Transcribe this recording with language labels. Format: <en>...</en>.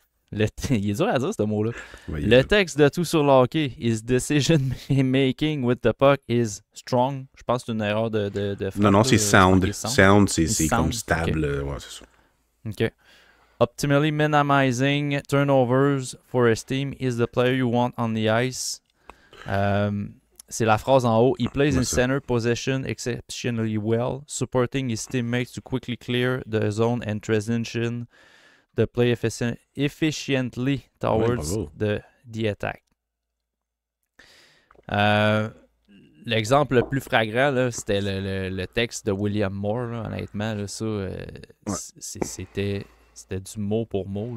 <fr>Il est dur à dire ce mot-là. Ouais, le texte de tout sur le hockey.</fr> <en>His decision making with the puck is strong.</en> <fr>Je pense que c'est une erreur de frappe. Non, c'est sound. Sound, c'est</fr> <en>sound,</en> <fr>comme stable.</fr> <en>okay.</en> <fr>Ouais, c'est ça.</fr> <en>OK. Optimally minimizing turnovers for his team is the player you want on the ice.</en> <fr>C'est la phrase en haut.</fr> <en>He plays in center position exceptionally well, supporting his teammates to quickly clear the zone and transition the play efficiently towards the attack.</en> <fr>L'exemple le plus flagrant, là, c'était le texte de William Moore, là, honnêtement. Là, ça, c'était du mot pour mot.</fr>